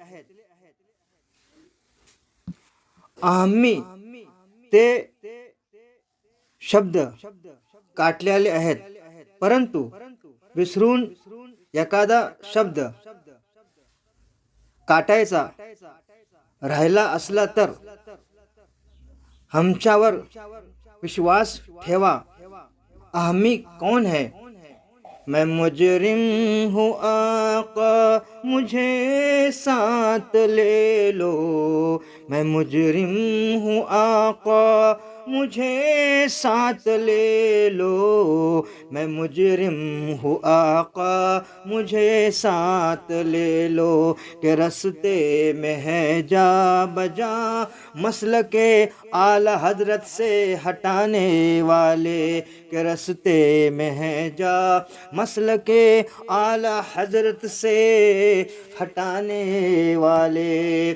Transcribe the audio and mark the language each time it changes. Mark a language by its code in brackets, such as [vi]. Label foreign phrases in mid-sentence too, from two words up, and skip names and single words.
[mr] आम्ही ते शब्द काटलेले आहेत, परंतु विसरून एखादा शब्द काटायचा राहिला असला तर आमच्यावर विश्वास ठेवा, [ur] اہمی کون ہے؟ میں مجرم ہوں آقا مجھے ساتھ لے لو، میں مجرم ہوں آقا مجھے ساتھ لے لو، میں مجرم ہوں آقا مجھے ساتھ لے لو، کہ رستے میں ہے جا بجا مسلک اعلی حضرت سے ہٹانے والے، کہ رستے میں ہے جا مسلک اعلی حضرت سے ہٹانے والے۔